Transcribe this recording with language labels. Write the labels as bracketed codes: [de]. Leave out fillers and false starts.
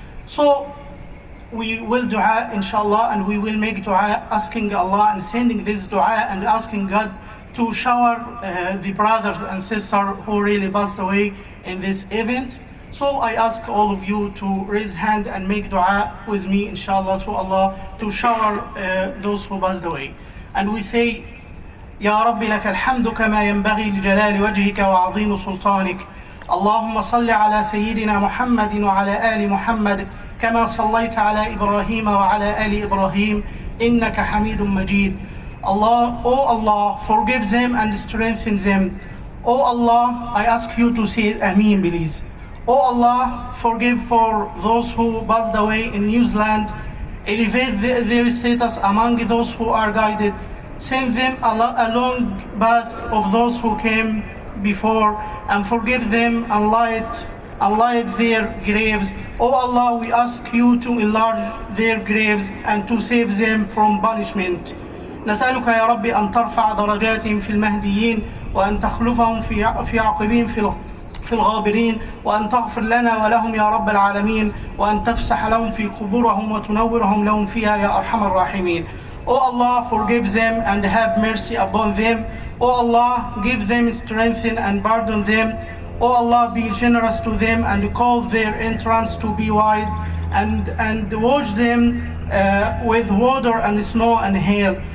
[en] So we will dua inshallah, and we will make dua asking Allah and sending this dua and asking God to shower the brothers and sisters who really passed away in this event. So I ask all of you to raise hand and make dua with me inshallah to Allah to shower those who passed away. And we say, [ar] يا رب لك الحمد كما ينبغي لجلال وجهك وعظيم سلطانك. اللهم صل على سيدنا محمد وعلى آل محمد كما صليت على إبراهيم وعلى آل إبراهيم إنك حميد مجيد. [en] Allah, oh Allah, forgive them and strengthen them. Oh Allah, I ask you to say Ameen, please. Oh Allah, forgive for those who passed away in New Zealand. Elevate their status among those who are guided. Send them a long path of those who came before, and forgive them and light their graves. O Allah, we ask you to enlarge their graves and to save them from punishment. [ar] نسألك يا ربي أن ترفع درجاتهم في المهديين، وأن تخلفهم في عقبهم في الغابرين، وأن تغفر لنا ولهم يا رب العالمين، وأن تفسح لهم في قبورهم وتنورهم لهم فيها يا أرحم الراحمين. [en] O Allah, forgive them and have mercy upon them. O Allah, give them strength and pardon them. O Allah, be generous to them and cause their entrance to be wide, and wash them with water and snow and hail.